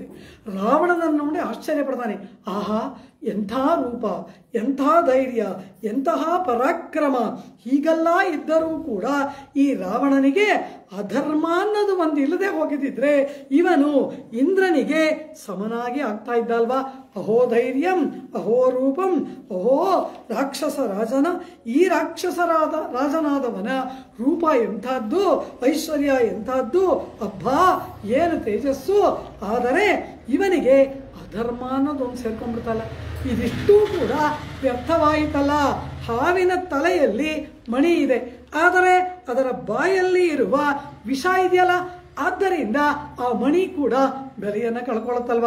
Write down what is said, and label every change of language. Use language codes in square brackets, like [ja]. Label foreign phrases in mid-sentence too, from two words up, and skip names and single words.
[kn] ರಾವಣನನ್ನು ನೋಡಿ ಆಶ್ಚರ್ಯ ಪಡ್ತಾನೆ. ಆಹಾ, ಎಂಥ ರೂಪ, ಎಂಥ ಧೈರ್ಯ, ಎಂತಹ ಪರಾಕ್ರಮ. ಹೀಗೆಲ್ಲ ಇದ್ದರೂ ಕೂಡ ಈ ರಾವಣನಿಗೆ ಅಧರ್ಮ ಅನ್ನೋದು ಒಂದು ಇಲ್ಲದೆ ಹೋಗಿದ್ದಿದ್ರೆ ಇವನು ಇಂದ್ರನಿಗೆ ಸಮನಾಗಿ ಆಗ್ತಾ ಇದ್ದಲ್ವಾ. [sa] ಅಹೋ ಧೈರ್ಯಂ, ಅಹೋ ರೂಪಂ, ಅಹೋ ರಾಕ್ಷಸ ರಾಜನ, [kn] ಈ ರಾಜನಾದವನ ರೂಪ ಎಂಥದ್ದು, ಐಶ್ವರ್ಯ ಎಂಥದ್ದು, ಅಬ್ಬಾ ಏನು ತೇಜಸ್ಸು. ಆದರೆ ಇವನಿಗೆ ಅಧರ್ಮ ಅನ್ನೋದೊಂದು ಸೇರ್ಕೊಂಡ್ಬಿಡ್ತಲ್ಲ. ಇದಿಷ್ಟೂ ಕೂಡ ವ್ಯರ್ಥವಾಯಿತಲ್ಲ. ಹಾವಿನ ತಲೆಯಲ್ಲಿ ಮಣಿ ಇದೆ, ಆದರೆ ಅದರ ಬಾಯಲ್ಲಿ ಇರುವ ವಿಷ ಇದೆಯಲ್ಲ, ಆದ್ದರಿಂದ ಆ ಮಣಿ ಕೂಡ ಬೆಲೆಯನ್ನು ಕಳ್ಕೊಳ್ಳುತ್ತಲ್ವ.